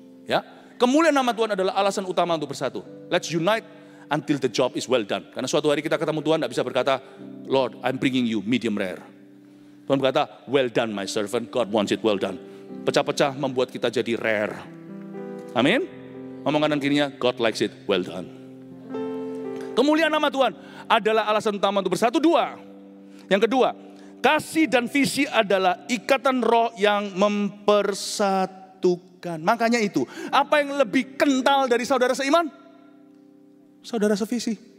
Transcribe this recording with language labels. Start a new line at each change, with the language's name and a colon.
Indonesian: Ya, kemuliaan nama Tuhan adalah alasan utama untuk bersatu.
English: Let's unite until the job is well done.
Indonesian: Karena suatu hari kita ketemu Tuhan, tidak bisa berkata,
English: Lord, I'm bringing you medium rare. Tuhan berkata, well done my servant, God wants it well done.
Indonesian: Pecah-pecah membuat kita jadi
English: rare. Amin.
Indonesian: Ngomong kanan kirinya,
English: God likes it well done.
Indonesian: Kemuliaan nama Tuhan adalah alasan utama untuk bersatu. 2. Yang kedua, kasih dan visi adalah ikatan roh yang mempersatukan. Makanya itu, apa yang lebih kental dari saudara seiman? Saudara sevisi.